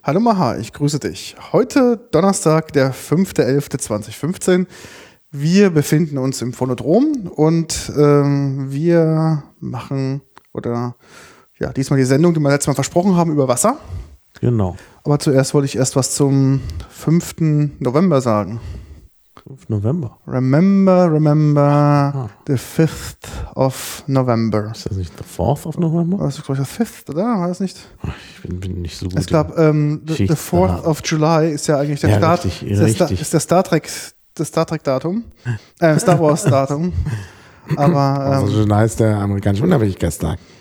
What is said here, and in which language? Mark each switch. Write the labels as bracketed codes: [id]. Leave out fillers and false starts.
[de] Hallo Maha, ich grüße dich. Heute Donnerstag, der 5.11.2015. Wir befinden uns im Phonodrom und wir machen oder ja diesmal die Sendung, die wir letztes Mal versprochen haben, über Wasser. Genau. Aber zuerst wollte ich erst was zum 5. November sagen. 5. November. [en] Remember the 5th of November. [de] Ist das nicht [en] the 4th of November? [de] Das ist, glaube ich, der [en] 5th, [de] oder? War das nicht? Ich bin nicht so gut. Ich glaube, [en] the 4th of July [de] ist ja eigentlich der Start. Richtig, richtig. Ist der Star Trek-Datum. Star Wars-Datum. Aber. Also, July ist der amerikanische Unabhängigkeitstag.